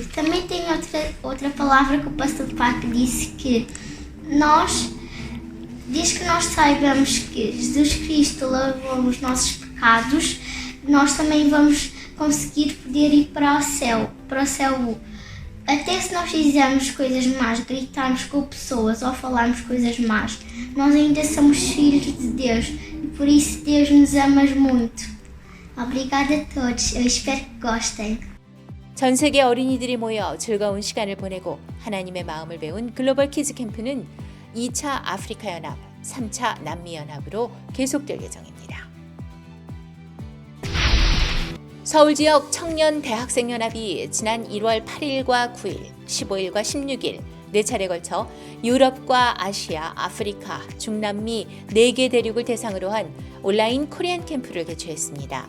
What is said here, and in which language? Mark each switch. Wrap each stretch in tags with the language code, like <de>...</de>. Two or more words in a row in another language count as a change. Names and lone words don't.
<pt>Também tem outra palavra que o Pastor Park disse que diz que nós saibamos que Jesus Cristo lavou os nossos pecados, nós também vamos conseguir poder ir para o céu. Até se nós fizermos coisas más, gritarmos com pessoas ou falarmos coisas más, nós ainda somos filhos de Deus e por isso Deus nos ama muito. Obrigada a todos. Eu espero que gostem.</pt> <ko>전 세계 어린이들이 모여 즐거운 시간을 보내고 하나님의 마음을 배운 글로벌 키즈 캠프는 2차 아프리카 연합, 3차 남미 연합으로 계속될 예정입니다. 서울 지역 청년 대학생 연합이 지난 1월 8일과 9일, 15일과 16일 4차례 걸쳐 유럽과 아시아, 아프리카, 중남미 4개 대륙을 대상으로 한 온라인 코리안 캠프를 개최했습니다.</ko>